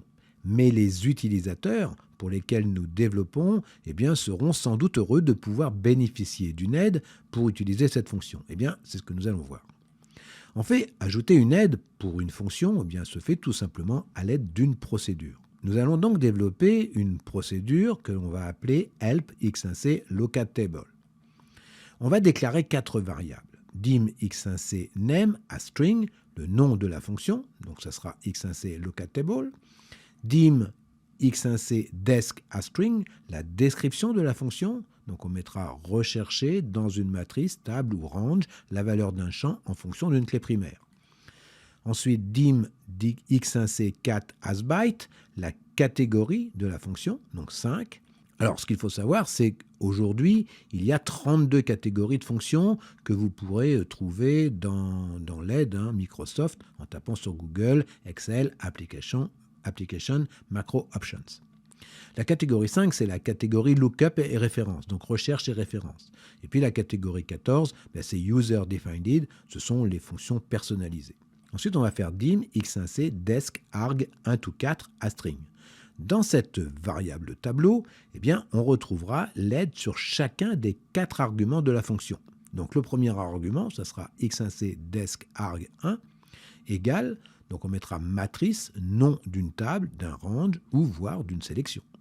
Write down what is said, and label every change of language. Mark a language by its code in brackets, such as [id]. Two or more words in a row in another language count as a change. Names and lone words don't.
[fr] Mais les utilisateurs pour lesquels nous développons eh bien, seront sans doute heureux de pouvoir bénéficier d'une aide pour utiliser cette fonction. Eh bien, c'est ce que nous allons voir. En fait, ajouter une aide pour une fonction eh bien, se fait tout simplement à l'aide d'une procédure. Nous allons donc développer une procédure que l'on va appeler help x1c LocatTable. [en] On va déclarer 4 variables. Dim x1c name as string, [fr] le nom de la fonction, donc ça sera x1c LocatTable. [en] Dim x1c desk as string, [fr] la description de la fonction, donc on mettra rechercher dans une matrice, table ou range, la valeur d'un champ en fonction d'une clé primaire. Ensuite, [en] dim x1c cat as byte, [fr] la catégorie de la fonction, donc 5. Alors, ce qu'il faut savoir, c'est qu'aujourd'hui, il y a 32 catégories de fonctions que vous pourrez trouver dans l'aide Microsoft en tapant sur Google, Excel, Application, Macro Options. La catégorie 5, c'est la catégorie Lookup et référence, donc recherche et référence. Et puis la catégorie 14, c'est [en] User Defined, [fr] ce sont les fonctions personnalisées. Ensuite, on va faire [en] dim, x1c, desc, arg, 1 to 4, astring. [fr] Dans cette variable tableau, on retrouvera l'aide sur chacun des 4 arguments de la fonction. Donc le premier argument, ça sera x1c desc arg 1 égale, donc on mettra matrice, nom d'une table, d'un range ou voire d'une sélection.